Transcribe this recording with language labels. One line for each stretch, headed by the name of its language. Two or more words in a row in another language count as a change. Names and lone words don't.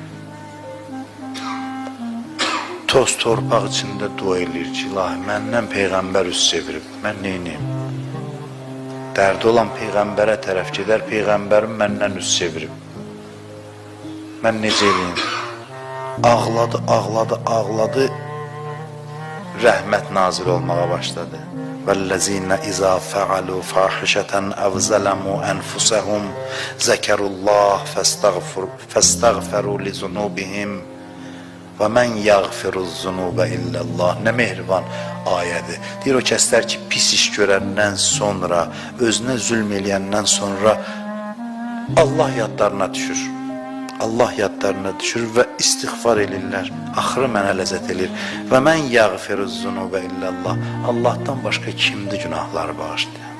Azerbaijani: Toz torpaq içində dua eləyir ki, ilahi, məndən Peyğəmbər üst çevirib, mən neyniyim? Dərdi olan Peyğəmbərə tərəf gedər, Peyğəmbərim məndən üst çevirib. Mən necə eləyim? Ağladı, ağladı, ağladı, rəhmət nazil olmağa başladı.
Arabic: وَالَّذِينَ إِذَا فَعَلُوا فَاحِشَةً أَوْ ظَلَمُوا أَنفُسَهُمْ ذَكَرُوا اللَّهَ فَاسْتَغْفَرُوا لِذُنُوبِهِمْ وَمَنْ يَغْفِرُ الذُّنُوبَ إِلَّا اللَّهِ.
Azerbaijani: Nə mehriban ayədir. Deyir, o kəslər ki, pis iş görəndən sonra, özünə zülm eləyəndən sonra Allah yadlarına düşür. Allah yadlarına düşür və istiğfar elirlər. Axırı mənə ləzzət elir.
Arabic: ومن يغفر الذنوب إلا الله.
Azerbaijani: Allahdan başqa kimdir günahları bağışlayan?